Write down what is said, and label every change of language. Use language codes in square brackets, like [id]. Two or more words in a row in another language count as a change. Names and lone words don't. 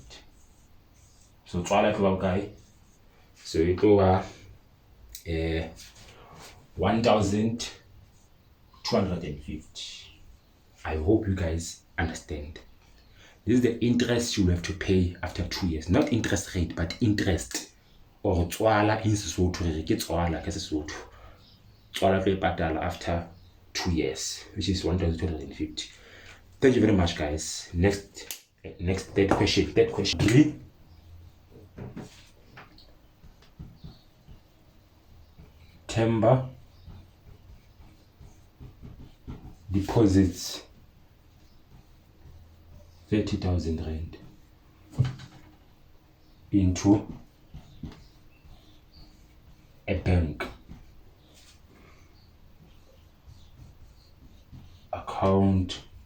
[en] So tswala it will be, so it will be 1,250. I hope you guys understand. This is the interest you have to pay after 2 years. Not interest rate, but interest. Or tswala in Sesotho, [st] tswala ke Sesotho. Tswala ke patala [en] after 2 years, which is 1,250. Thank you very much, guys. Next third question. Themba deposits 30,000 rand into a bank account